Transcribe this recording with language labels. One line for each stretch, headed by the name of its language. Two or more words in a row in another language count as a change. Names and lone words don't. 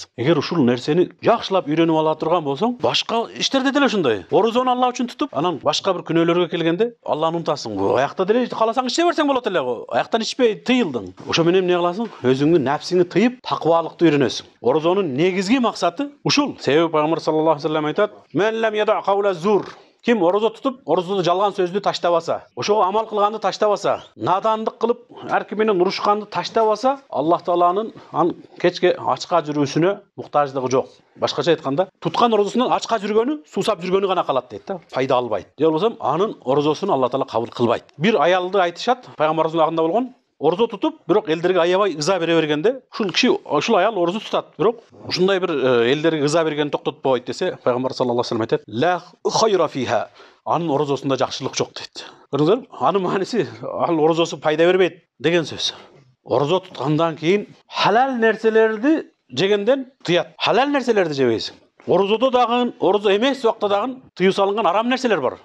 Kyrgyz: Эгер ушул нерсени жакшылап үйрөнүп ала турган болсоң, башка иштерде деле ушундай. Орозону Алла үчүн тутуп, анан башка бир күнөөлөргө келгенде Алланы унутасың. Аякта деле каласаң иче берсең болот эле го. Аяктан ичпей тыйылдың. Ошо менен эмне кыласың? Өзүңдүн нафсиңи тыйып, таквалыкты үйрөнөсүң. Орозонун негизги максаты ушул. Себеби Пайгамбар
Arabic: صلى الله عليه وسلم
Kyrgyz: айтат:
Arabic: "من لم يدع قول الزور".
Kyrgyz: Ким орозо тутуп, орозодо жалган сөздү таштабаса, ошого амал кылганды таштабаса, надандык кылып, ар ким менен урушканды таштабаса, Аллах Тааланын кечке ачка жүрүүсүнө муктаждыгы жок. Башкача айтканда, туткан орозосунан ачка жүргөнү, суусап жүргөнү гана калат дейт да. Пайда албайт. Же болбосо анын орозосун Алла Таала кабыл кылбайт. Бир аялды айтышат, Пайгамбарыбыздын агында болгон, орозо тутуп, бирок элдерге аябай ыза бере бергенде, ушул киши, ушул аял орозо тутат, бирок ушундай бир элдерге ыза бергенди токтотпойт десе, Пайгамбар
Arabic: صلى الله عليه وسلم
Kyrgyz: айтат:
Arabic: "لا خير فيها".
Kyrgyz: Анын орозосунда жакшылык жок дейт. Көрдүңүзбү? Анын мааниси, ал орозосу пайда бербейт деген сөз. Орозо туткандан кийин халал нерселерди жегенден тыят. Халал нерселерди жебейсиң. Орозодо дагы, орозо эмес убакта дагы тыюу салынган арам нерселер бар.